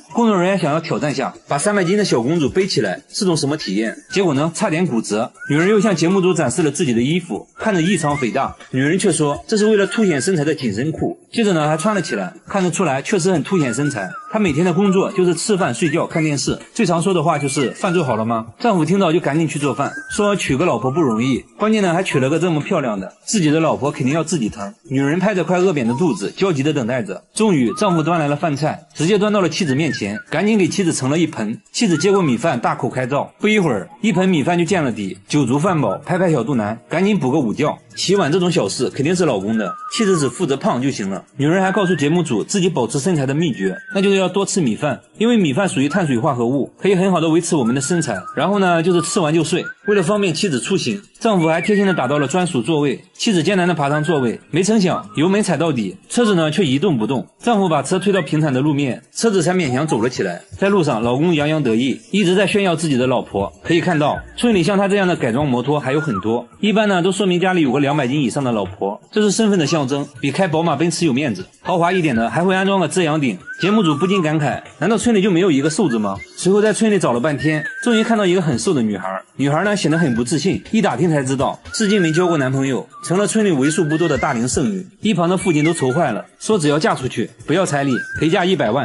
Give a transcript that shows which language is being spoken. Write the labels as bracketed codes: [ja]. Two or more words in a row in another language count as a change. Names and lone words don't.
[zh] 工作人員想要挑戰下，把300斤的小公主背起來，是種什麼體驗？結果呢，差點骨折。女人又向節目組展示了自己的衣服，看着異常肥大，女人卻說這是為了凸顯身材的緊身褲。接着呢，還穿了起來，看得出來確實很凸顯身材。她每天的工作就是吃飯、睡覺、看電視，最常說的話就是飯做好了嗎？丈夫聽到就趕緊去做飯，說娶個老婆不容易，關鍵呢還娶了個這麼漂亮的，自己的老婆肯定要自己疼。女人拍着快餓扁的肚子，焦急地等待着。終於，丈夫端來了飯菜，直接端到了妻子面前，趕緊給妻子盛了一盆。妻子接過米飯，大口開造，不一會兒，一盆米飯就見了底，酒足飯飽，拍拍小肚腩，趕緊補個午覺。洗碗這種小事肯定是老公的，妻子只負責胖就行了。女人還告訴節目組自己保持身材的秘訣，那就是要多吃米飯，因為米飯屬於碳水化合物，可以很好的維持我們的身材。然後呢，就是吃完就睡。為了方便妻子出行，丈夫還貼心的打到了專屬座位，妻子艱難的爬上座位，沒成想油門踩到底，車子呢卻一動不動。丈夫把車推到平坦的路面，車子才勉強走了起來。在路上，老公洋洋得意，一直在炫耀自己的老婆。可以看到，村裡像他这樣的改裝摩托還有很多，一般呢都說明家裡有個200斤以上的老婆，這是身份的象徵，比開寶馬奔馳有面子。豪華一點的還會安裝個遮陽頂。節目組不禁感慨，難道村裡就沒有一個瘦子嗎？隨後在村裡找了半天，終於看到一個很瘦的女孩。女孩呢顯得很不自信，一打聽才知道至今沒交過男朋友，成了村裡為数不多的大齡剩女。一旁的父親都愁壞了，說只要嫁出去，不要彩禮，陪嫁100萬。